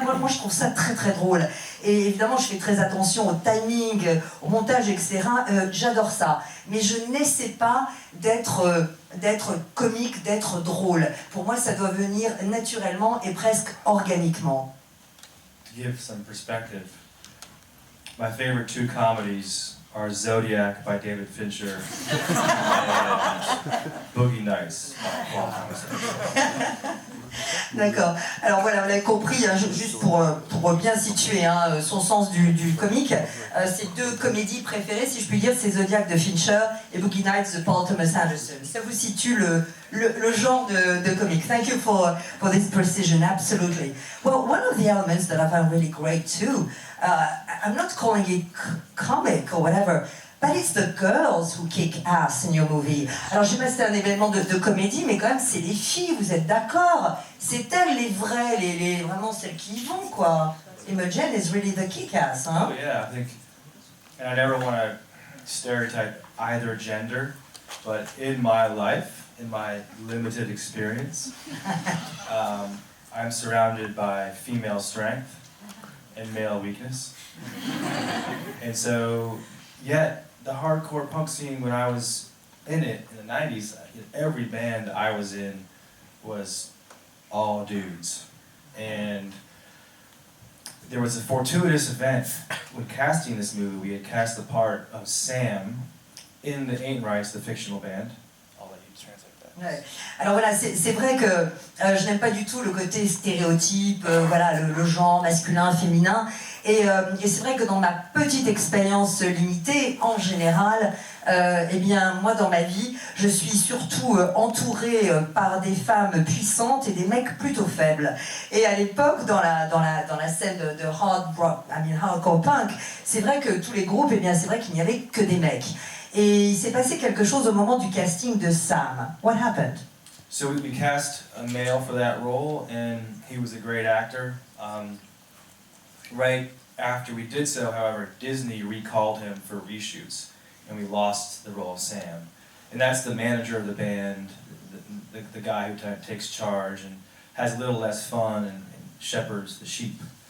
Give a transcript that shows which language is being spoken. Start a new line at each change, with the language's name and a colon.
French: Moi je trouve ça très très drôle, et évidemment je fais très attention au timing, au montage, etc. J'adore ça, mais je n'essaie pas d'être comique, d'être drôle. Pour moi ça doit venir naturellement et presque organiquement.
English: To give some perspective, my favorite two comedies are Zodiac by David Fincher and Boogie Nights by Paul Thomas Anderson.
French: D'accord. Alors voilà, vous l'avez compris, hein, juste pour bien situer hein, son sens du comique, ses deux comédies préférées, si je puis dire, c'est Zodiac de Fincher et Boogie Nights de Paul Thomas Anderson. Ça vous situe le genre de comique.
English: Thank you for this precision, absolutely. Well, one of the elements that I found really great too, I'm not calling it comic or whatever, but it's the girls who kick ass in your movie.
French: Alors je sais pas si c'est un événement de comédie, mais quand même c'est les filles, vous êtes d'accord? C'est elles les vraies, vraiment celles qui y vont quoi.
English: Imogen is really the kick ass, hein? Oh yeah, I think, and I never want to stereotype either gender, but in my life, in my limited experience, I'm surrounded by female strength and male weakness. And so, yet, the hardcore punk scene when I was in it, in the 90s, every band I was in was all dudes. And there was a fortuitous event when casting this movie. We had cast the part of Sam in the Ain't Rights, the fictional band. I'll let you translate that.
French: Ouais. Alors voilà, c'est vrai que je n'aime pas du tout le côté stéréotype, voilà, le genre masculin, féminin. Et c'est vrai que dans ma petite expérience limitée, en général, eh bien, moi dans ma vie, je suis surtout entourée par des femmes puissantes et des mecs plutôt faibles. Et à l'époque, dans la scène de hardcore punk, c'est vrai que tous les groupes, eh bien, c'est vrai qu'il n'y avait que des mecs. Et il s'est passé quelque chose au moment du casting de Sam.
English: What happened? So we cast a male for that role, and he was a great actor. Right after we did so, however, Disney recalled him for reshoots, and we lost the role of Sam. And that's the manager of the band, the guy who takes charge and has a little less fun and shepherds the sheep.